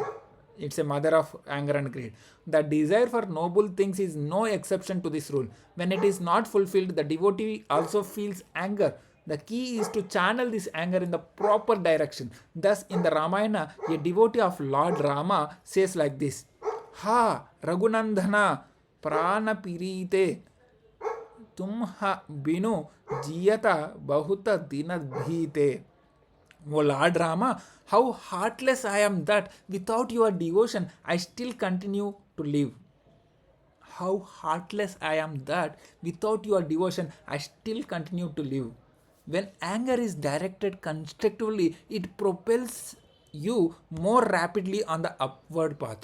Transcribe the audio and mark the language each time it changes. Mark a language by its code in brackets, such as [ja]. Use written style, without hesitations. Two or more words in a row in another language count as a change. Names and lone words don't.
[en] It's a mother of anger and greed. The desire for noble things is no exception to this rule. When it is not fulfilled, the devotee also feels anger. The key is to channel this anger in the proper direction. Thus, in the Ramayana, a devotee of Lord Rama says like this: [awa] Ha Raghunandana prana pirite tumha binu jiyata bahuta dinadhite. [en] O Lord Rama, how heartless I am that without your devotion I still continue to live. How heartless I am that without your devotion I still continue to live. When anger is directed constructively, it propels you more rapidly on the upward path.